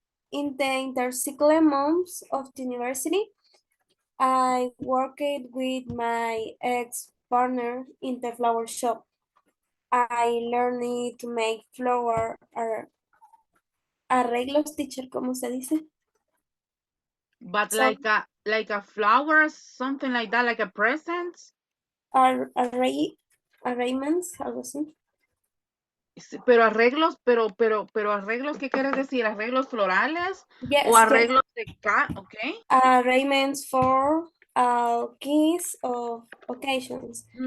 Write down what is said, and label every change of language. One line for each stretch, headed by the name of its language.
English: In the intercycle months of the university, I worked with my ex-partner in the flower shop. I learned to make flower arreglos, teacher,
Spanish: ¿cómo se dice?
English: But So, like a flower, something like that, like a present.
Spanish: arrangements, algo así. Pero arreglos, pero arreglos, ¿qué quieres decir? ¿Arreglos florales o
English: Yes, yes.
Spanish: arreglos de ok?
English: Arrangements for keys of occasions.